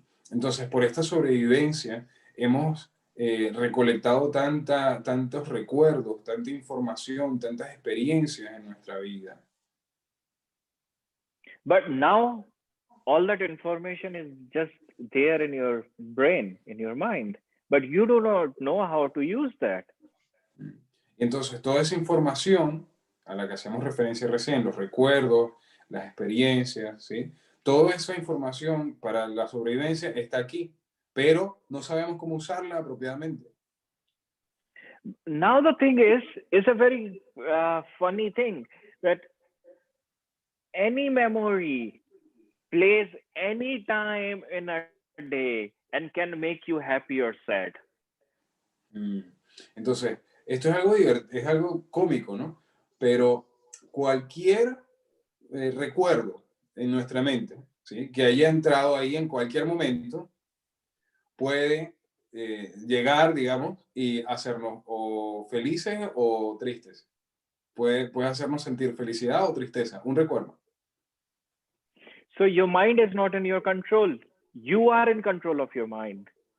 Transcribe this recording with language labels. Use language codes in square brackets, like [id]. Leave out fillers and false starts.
[es] Entonces, por esta sobrevivencia, hemos recolectado tantos recuerdos, tanta información, tantas experiencias en nuestra vida. [en] But now, all that information is just there in your brain, in your mind, but you do not know how to use that. [es] Entonces, toda esa información a la que hacemos referencia recién, los recuerdos, las experiencias, ¿sí? Toda esa información para la sobrevivencia está aquí, pero no sabemos cómo usarla apropiadamente. [en] Now the thing is, it's a very funny thing that any memory plays any time in a day and can make you happy or sad. [es] Entonces, esto es algo cómico, ¿no? Pero cualquier recuerdo en nuestra mente, ¿sí? Que haya entrado ahí en cualquier momento, puede llegar, digamos, y hacernos o felices o tristes. Puede hacernos sentir felicidad o tristeza, un recuerdo. [en] So your mind is not in your control. You are in control of your mind.